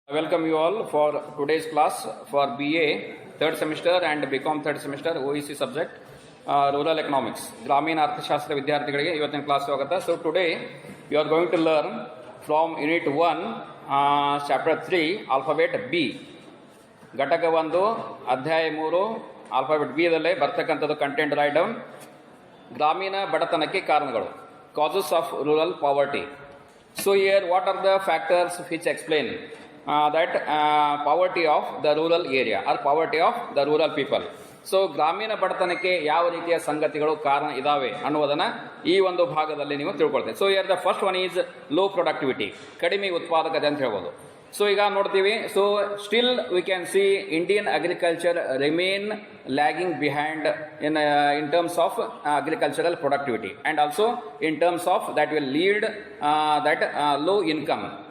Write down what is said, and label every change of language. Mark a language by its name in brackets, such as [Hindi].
[English] I welcome you all for today's class for BA third semester and BCom third semester OEC subject rural economics. [Kannada] Grameen Arthashastra ವಿದ್ಯಾರ್ಥಿಗಳಿಗೆ ಇವತ್ತಿನ class ಸ್ವಾಗತ. [English] So today you are going to learn from unit 1 chapter 3 alphabet B. [Kannada] ಘಟಕ 1 ಅಧ್ಯಾಯ 3 alphabet B ದಲ್ಲಿ ಬರ್ತಕ್ಕಂಥದ್ದು content write down. ಗ್ರಾಮೀಣ ಬಡತನಕ್ಕೆ ಕಾರಣಗಳು, [English] causes of rural poverty. So here what are the factors which explain that poverty of the rural area or poverty of the rural people. [Kannada] So ಗ್ರಾಮೀಣ ಬಡತನಕ್ಕೆ ಯಾವ ರೀತಿಯ ಸಂಗತಿಗಳು ಕಾರಣ ಇದಾವೆ ಅನ್ನುವುದನ್ನು ಈ ಒಂದು ಭಾಗದಲ್ಲಿ ನೀವು ತಿಳ್ಕೊಳ್ತೇವೆ. [English] so here the first one is low productivity, [Kannada] ಕಡಿಮೆ ಉತ್ಪಾದಕತೆ ಅಂತ ಹೇಳ್ಬೋದು. ಸೊ ಈಗ ನೋಡ್ತೀವಿ, [English] So still we can see Indian agriculture remain lagging behind in terms of agricultural productivity and also in terms of that will lead that low income.